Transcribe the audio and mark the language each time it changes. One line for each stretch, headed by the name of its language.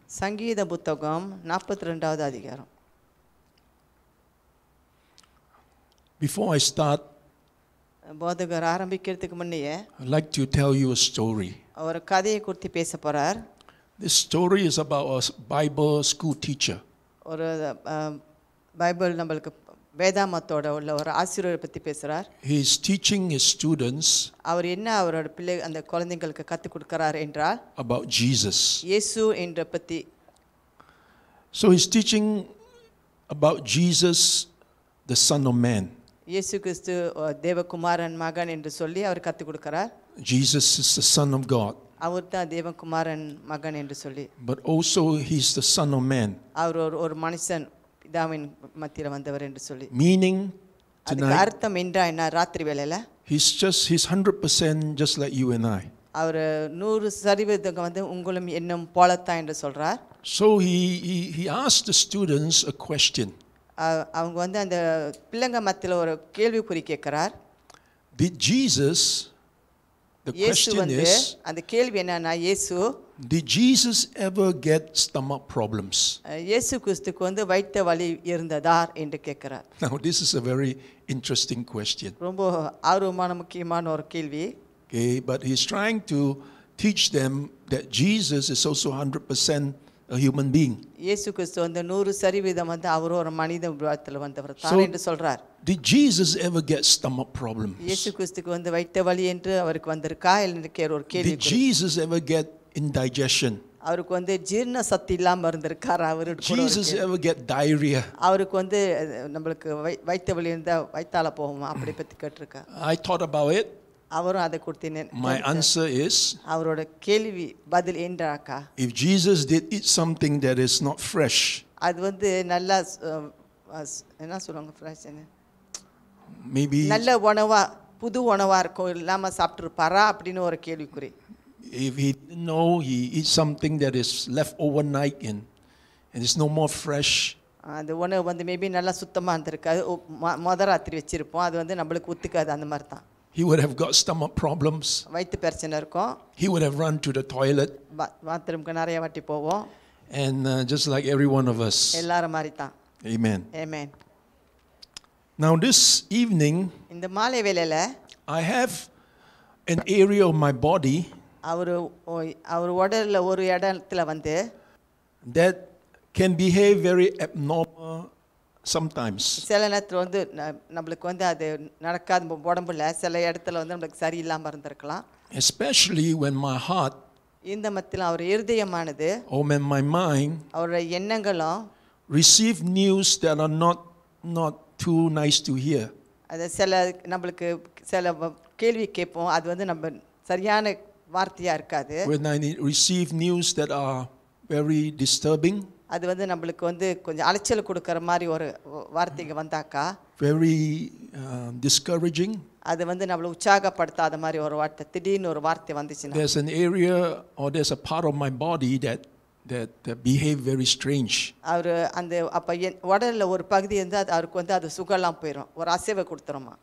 Tamil: சங்கீத புத்தகம் 42வது அதிகாரம்.
English: Before I start,
Tamil: போதகர் ஆரம்பிக்கிறதுக்கு முன்னையே
English: I'd like to tell you a story.
Tamil: அவர் கதையை குறித்து பேச போறார்.
English: This story is about a Bible school teacher.
Tamil: ஒரு பைபிள் நம்மளுக்கு வேதாமத்தோட உள்ள ஒரு ஆசிரியரை பத்தி பேசுறார்.
English: He is teaching his students
Tamil: அவர் என்ன அவரோட பிள்ளை அந்த குழந்தைகளுக்கு கற்றுக் கொடுக்கிறார் என்றால்
English: about Jesus.
Tamil: இயேசு என்ற பத்தி.
English: So he's teaching about Jesus, the Son of Man.
Tamil: இயேசு கிறிஸ்து தேவகுமாரன் மகன் என்று சொல்லி அவர் கற்றுக் கொடுக்கிறார்.
English: Jesus is the Son of God.
Tamil: அவர் தான் தேவகுமாரன் மகன் என்று சொல்லி.
English: But also he's the Son of Man.
Tamil: அவர் ஒரு மனுஷன் பிதாவின் மத்தியில வந்தவர் என்று சொல்லி.
English: Meaning
Tamil: அதுக்கு
English: tonight
Tamil: அர்த்தம் என்ன ராத்திரி வேளையில
English: he's 100% just like you and I.
Tamil: அவர் 100% வந்து உங்களும் என்னும் போலத்தான் என்று சொல்றார்.
English: So he asked the students a question.
Tamil: அவங்க வந்து அந்த பிள்ளைங்க மத்தியில ஒரு கேள்விக்குறி கேட்கிறார்.
English: Did Jesus, the question is,
Tamil: அந்த கேள்வி என்னன்னா இயேசு
English: did Jesus ever get stomach problems?
Tamil: இயேசு கிறிஸ்துக்கு வந்து வயிற்று வலி இருந்ததா என்று கேட்கிறார்.
English: Now this is a very interesting question.
Tamil: ரொம்ப ஆர்வமான முக்கியமான ஒரு கேள்வி.
English: Okay, but he's trying to teach them that Jesus is also 100% a human being.
Tamil: இயேசு கிறிஸ்து வந்து 100% வந்து அவர் ஒரு மனித உருவத்தில் வந்தவர் தான் என்று சொல்றார்.
English: Did Jesus ever get stomach problems?
Tamil: இயேசு கிறிஸ்துக்கு வந்து வயிற்று வலி என்று அவருக்கு வந்திருக்கா என்கிற ஒரு கேள்வி.
English: Did Jesus ever get indigestion?
Tamil: அவருக்கு வந்து ஜீரண சக்தி இல்லாம இருந்திருக்கார் அவருக்கு.
English: Jesus ever get diarrhea?
Tamil: அவருக்கு வந்து நம்மளுக்கு வயிற்று வலி இருந்தா வயித்தால போகுமா அப்படி பத்தி கேட்டிருக்கார்.
English: I thought about it.
Tamil: அவரும் அதை கொடுத்தேன்.
English: My answer is,
Tamil: அவரோட கேள்வி பதில் என்றாக்கா,
English: if Jesus did eat something that is not fresh,
Tamil: அது வந்து நல்லா என்ன சொல்லுவாங்க ஃப்ரெஷ் என்ன,
English: maybe
Tamil: நல்ல உணவா புது உணவா இருக்கும் இல்லாம சாப்பிட்டுருப்பாரா அப்படின்னு ஒரு கேள்விக்குறி.
English: if he didn't know, he eats something that is left overnight and it's no more fresh,
Tamil: அந்த உணவு வந்து மேபி நல்லா சுத்தமாக இருந்திருக்காது, ராத்திரி வச்சிருப்போம், அது வந்து நம்மளுக்கு ஒத்துக்காது, அந்த மாதிரி தான்.
English: he would have got stomach problems.
Tamil: வயிற்று பிரச்சனை இருக்கும்.
English: He would have run to the toilet.
Tamil: பாத்ரூம்க்கு நிறைய வாட்டி போவோம்.
English: And just like every one of us.
Tamil: எல்லாரும் மாதிரி தான்.
English: Amen. Amen. Now this evening,
Tamil: இந்த மாலை வேளையில
English: I have an area of my body
Tamil: அவர் உடல்ல ஒரு இடத்துல வந்து
English: that can behave very abnormal sometimes.
Tamil: சில நேரத்தில் வந்து நம்மளுக்கு வந்து அது நடக்காத உடம்புல சில இடத்துல வந்து நம்மளுக்கு சரியில்லாமல் இருந்திருக்கலாம்.
English: Especially when my heart,
Tamil: இந்த மத்தியில் அவர் இருதயமானது
English: or when my mind
Tamil: அவருடைய எண்ணங்களும்
English: receive news that are not too nice to hear.
Tamil: அது சில நம்மளுக்கு சில கேள்வி கேட்போம், அது வந்து நம்ம சரியான வார்த்தையாக இருக்காது.
English: When I receive news that are very disturbing,
Tamil: அது வந்து நம்மளுக்கு வந்து கொஞ்சம் அலைச்சல் கொடுக்குற மாதிரி ஒரு வார்த்தைங்க வந்தாக்கா,
English: very discouraging,
Tamil: அது வந்து நம்மளை உற்சாகப்படுத்தாத மாதிரி ஒரு வார்த்தை, திடீர்னு ஒரு வார்த்தை வந்துச்சுன்னா,
English: there's an area or there's a part of my body that behave very strange.
Tamil: அவர் அந்த அப்போ உடலில் ஒரு பகுதி வந்து அவருக்கு வந்து அது சுகலாம் போயிடும், ஒரு அசைவை கொடுத்துருமா.